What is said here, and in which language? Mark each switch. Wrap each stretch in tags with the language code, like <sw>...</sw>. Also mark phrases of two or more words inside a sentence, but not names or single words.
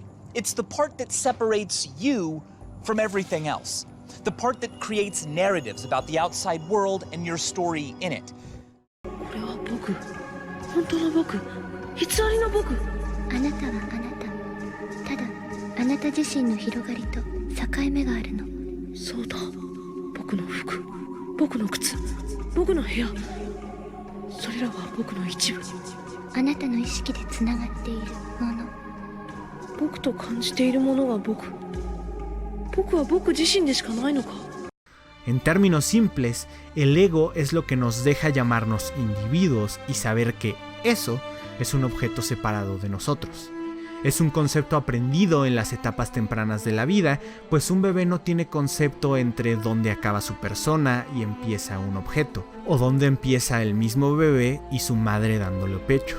<en>It's the part that separates you from everything else. The part that creates narratives about the outside world and your story in it.</en> <ja>あなたはあなた。ただ、あなた自身の広がりと境目があるの。そうだ。僕の服、僕の靴、僕の部屋。それらは僕の一部。あなたの意識でつながっているもの。僕と感じているものが僕。僕は僕自身でしかないのか。</ja> <es>En términos simples, el ego es lo que nos deja llamarnos individuos y saber que eso es un objeto separado de nosotros. Es un concepto aprendido en las etapas tempranas de la vida, pues un bebé no tiene concepto entre dónde acaba su persona y empieza un objeto, o dónde empieza el mismo bebé y su madre dándole pecho.</es>